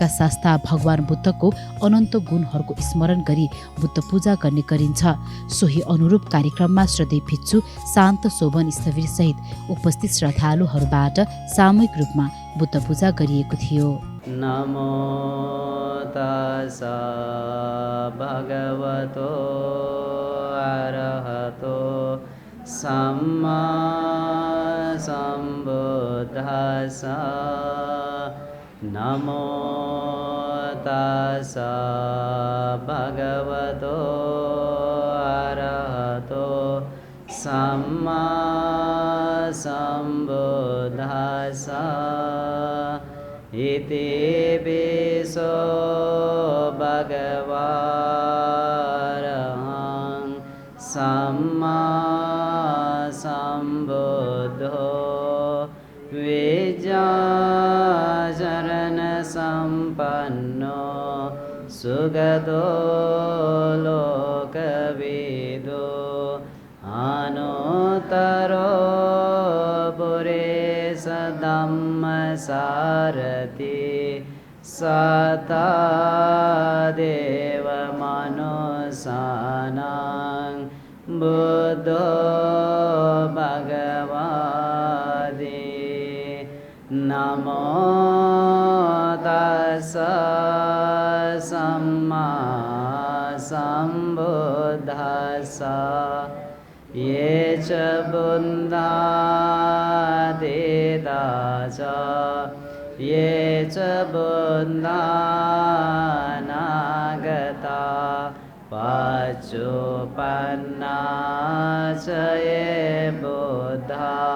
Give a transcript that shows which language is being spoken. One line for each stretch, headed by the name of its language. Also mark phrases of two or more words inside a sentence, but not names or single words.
Nepali: शास्ता भगवान बुद्धको अनन्त गुणहरूको स्मरण गरी बुद्ध पूजा गर्ने गरिन्छ। सोही अनुरूप कार्यक्रममा श्रद्धेय भिक्षु शान्त शोभन स्थवीर सहित उपस्थित श्रद्धालुहरूबाट सामूहिक रूपमा बुद्ध पूजा गरिएको थियो।
Pali: नमो तस्स भगवतो अरहतो सम्मा सम्बुद्धस्स नमो तस्स भगवतो अरहतो सम्मा सम्बुद्धस्स इति विशो भगवान् सम्मा सम्बुद्धो विद्याचरण सम्पन्नो सुगतो लोकविदो अनुत्तरो पुरेश धम्मसारथि सता देवमनुष्याणां बुद्धो भगवते नमो तस्स सम्मा सम्बुद्धस्स ये च बुद्धादिता च ये च बुद्धानागता पच्चुपन्ना च ये बुद्धा